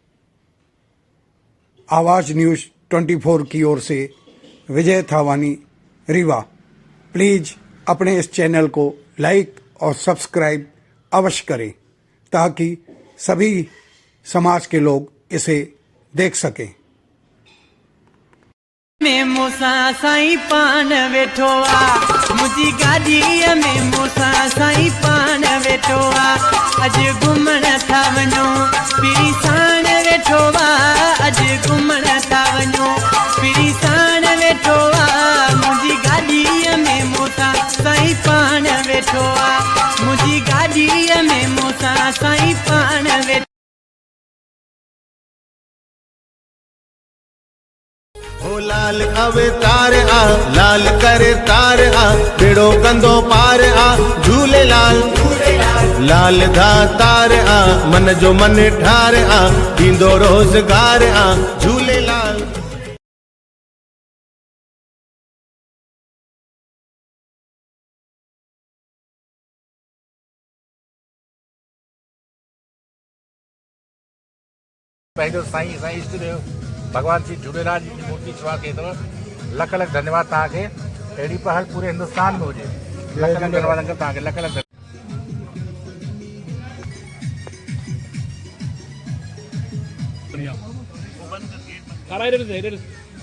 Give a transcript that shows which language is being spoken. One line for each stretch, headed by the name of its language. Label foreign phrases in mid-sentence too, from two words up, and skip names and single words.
Hindi: आवाज न्यूज 24 की ओर से विजय थावानी, रीवा। प्लीज अपने इस चैनल को लाइक और सब्सक्राइब अवश्य करें ताकि सभी समाज के लोग इसे देख सकें।
Sindhi: में मूंसां साईं पान वेठो आहे। मुंहिंजी गाॾीअ में मूंसां साईं पान वेठो आहे। अॼु घुमण था वञूं, पीड़ी साण वेठो आहे। अॼु घुमण था वञूं, पीड़ी साण वेठो आहे। मुंहिंजी गाॾीअ में मूंसां साईं पान वेठो आहे। मुंहिंजी गाॾीअ में मूंसां साईं पान वेठो लाल अवतार आ लाल करे तार आ बेड़ो कंदो पार आ झूलेलाल लाल धातार आ मन जो मन ठार आ दींदो रोजगार आ झूलेलाल। पंहिंजो साईं साईं इष्ट देव भगवान श्री झूलेलाल जी
Hindi: की मूर्ति छुआ के तरह
Sindhi: लख लख धन्यवाद तव्हांखे। अहिड़ी पहल पूरे हिंदुस्तान में हुजे। लख लख धन्यवाद अंकल तव्हांखे। लख लख खाराए